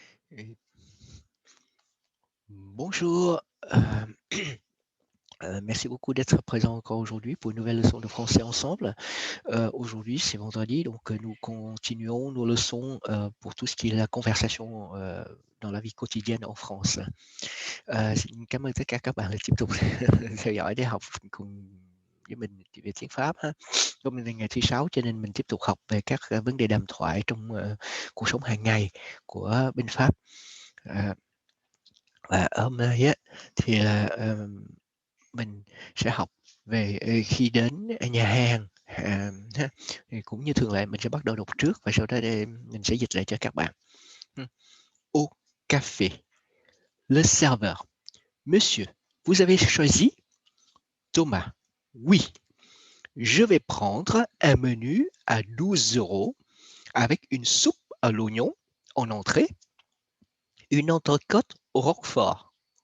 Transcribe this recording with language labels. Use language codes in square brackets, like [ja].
[fr] Et bonjour, merci beaucoup d'être présent encore aujourd'hui pour une nouvelle leçon de français ensemble. Aujourd'hui, c'est vendredi, donc nous continuons nos leçons pour tout ce qui est la conversation dans la vie quotidienne en France. [vi] Xin cảm ơn tất cả các bạn đã tiếp tục theo dõi để học cùng với mình về tiếng Pháp ha. Hôm nay là ngày thứ Sáu cho nên mình tiếp tục học về các vấn đề đàm thoại trong cuộc sống hàng ngày của bên Pháp. Và hôm nay á thì là mình sẽ học về khi đến nhà hàng ha. Thì cũng như thường lệ mình sẽ bắt đầu đọc trước và sau đó mình sẽ dịch lại cho các bạn. [fr] Au café, le serveur. Monsieur, vous avez choisi? Thomas, oui. Je vais prendre un menu à 12 € avec une soupe à l'oignon en entrée, une entrecôte au roquefort.